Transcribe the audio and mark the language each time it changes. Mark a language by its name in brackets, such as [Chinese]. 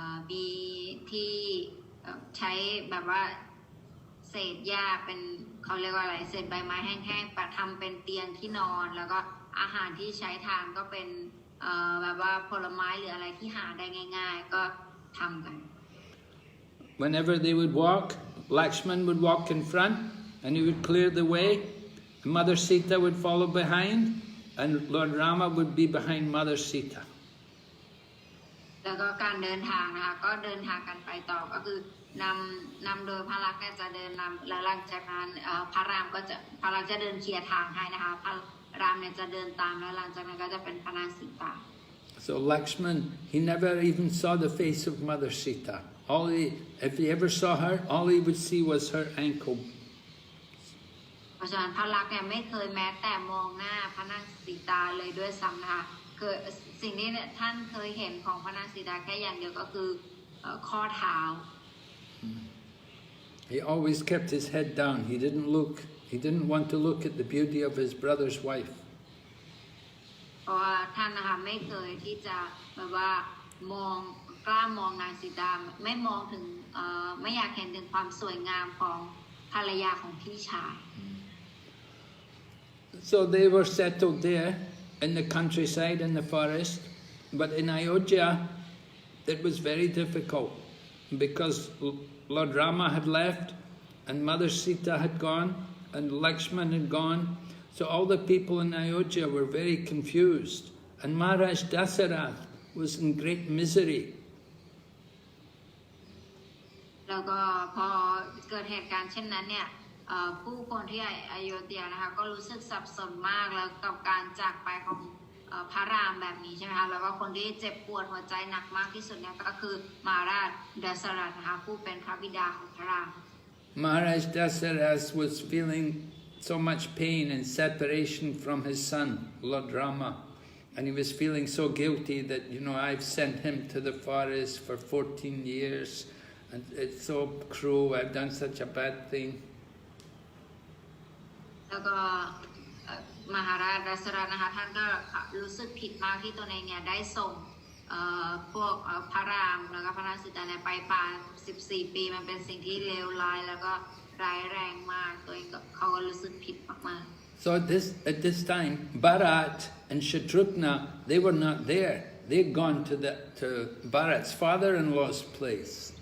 [Thai] มีที่ใช้แบบว่าเศษหญ้าเป็นเขาเรียกว่าอะไรเศษใบไม้แห้งๆประทำเป็นเตียงที่นอนแล้วก็อาหารที่ใช้ทานก็เป็นแบบว่าผลไม้หรืออะไรที่หาได้ง่ายๆก็ทำกัน [English] Whenever they would walk, Lakshman would walk in front and he would clear the way. Mother Sita would follow behind and Lord Rama would be behind Mother Sita. [Thai] แล้วก็การเดินทางนะคะก็เดินทางกันไปต่อก็คือนำโดยพระลักษมณ์เนี่ยจะเดินนำและหลังจากนั้นพระรามจะเดินเคลียร์ทางให้นะคะพระรามเนี่ยจะเดินตามแล้วหลังจากนั้นก็จะเป็นพระนางสีตา [English] So Lakshman, he never even saw the face of Mother Sita. If he ever saw her, all he would see was her ankle. [Thai] เพราะฉะนั้นพระลักษมณ์เนี่ยไม่เคยแม้แต่มองหน้าพระนางสีตาเลยด้วยซ้ำนะคะคือสิ่งนี้เนี่ยท่านเคยเห็นของพระนางสีตาแค่อย่างเดียวก็คือข้อเท้า [English] He always kept his head down. He didn't want to look at the beauty of his brother's wife. [Thai] เพราะว่าท่านนะคะไม่เคยที่จะแบบว่ากล้ามองนางสีตาไม่มองถึงไม่อยากเห็นถึงความสวยงามของภรรยาของพี่ชาย [English] So they were settled there in the countryside, in the forest. But in Ayodhya, it was very difficult because Lord Rama had left and Mother Sita had gone and Lakshman had gone. So all the people in Ayodhya were very confused. And Maharaja Dasarath was in great misery. [Thai] แล้วก็พอเกิดเหตุการณ์เช่นนั้นเนี่ยผู้คนที่อโยธยานะคะก็รู้สึกสับสนมากแล้วกับการจากไปของพระรามแบบนี้ใช่ไหมคะแล้วก็คนที่เจ็บปวดหัวใจหนักมากที่สุดเนี่ยก็คือมหาราชดัสรัตนะคะผู้เป็นพระบิดาของพระราม [English] Maharaj Dasarath was feeling so much pain and separation from his son, Lord Rama. And he was feeling so guilty that, I've sent him to the forest for 14 years. And it's so cruel, I've done such a bad thing. [Thai] แล้วก็มหาราชดัสรัตนะคะท่านก็รู้สึกผิดมากที่ตัวเองเนี่ยได้ส่งพวกพระรามแล้วก็พระนางสีตาเนี่ยไปป่า14 ปีมันเป็นสิ่งที่เลวร้ายแล้วก็ร้ายแรงมากตัวเองเขาก็รู้สึกผิดมากๆ [English] So at this time, Bharat and Shatrughna, they were not there. They'd gone to Bharat's father-in-law's place.